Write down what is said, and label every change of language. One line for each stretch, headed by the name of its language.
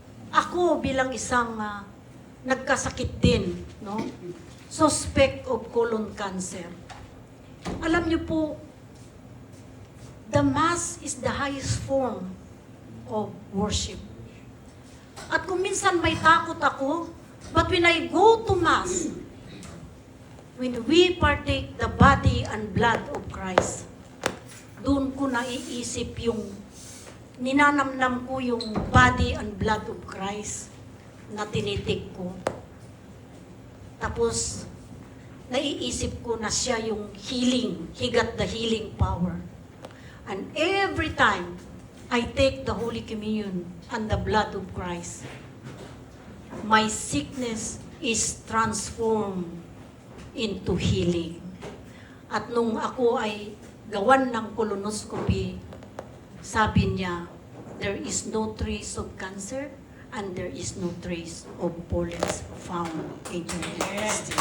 Filipino: Ako bilang isang nagkasakit din, no?
English: Suspect of colon cancer.
Filipino: Alam niyo po,
English: the Mass is the highest form of worship.
Filipino: At kung minsan may takot ako,
English: but when I go to Mass, when we partake the body and blood of Christ,
Filipino: doon ko naiisip yung, ninanamnam ko yung body and blood of Christ na tinitik ko. Tapos, naiisip ko na siya yung healing.
English: He got the healing power. And every time I take the Holy Communion and the blood of Christ, my sickness is transformed into healing.
Filipino: At nung ako ay gawan ng colonoscopy, sabi niya,
English: there is no trace of cancer and there is no trace of polyps found in your intestine.